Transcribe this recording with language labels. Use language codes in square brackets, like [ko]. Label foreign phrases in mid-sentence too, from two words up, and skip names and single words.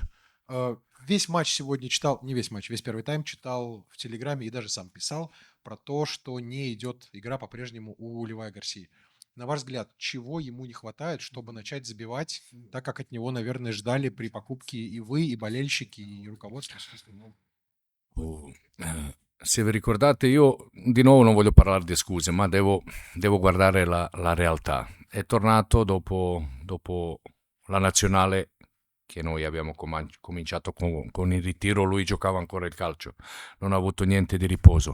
[ru] Весь матч сегодня читал, не весь матч, весь первый тайм читал в Телеграме и даже сам писал про то, что не идет игра по-прежнему у Левая Гарсии. На ваш взгляд, чего ему не хватает, чтобы начать забивать, так как от него, наверное, ждали при покупке и вы, и болельщики, и руководство? [it] Se vi ricordate, io di nuovo non voglio parlare di scuse, ma devo guardare la realtà. È tornato dopo la nazionale che noi abbiamo cominciato con il ritiro, lui giocava ancora il calcio, non ha avuto niente di riposo.